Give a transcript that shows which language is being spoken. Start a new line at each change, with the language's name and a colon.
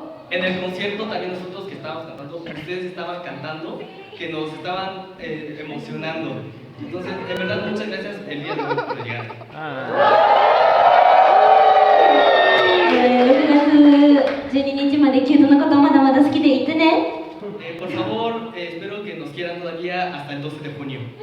Spanish: En el concierto también nosotros que estábamos cantando, ustedes estaban cantando, que nos estaban emocionando. Entonces, de verdad, muchas gracias el día de hoy por llegar.
Japanese: 6月12日までキュートのことまだまだ好きでいてね。
Spanish: Por favor, espero que nos quieran todavía hasta el 12 de junio.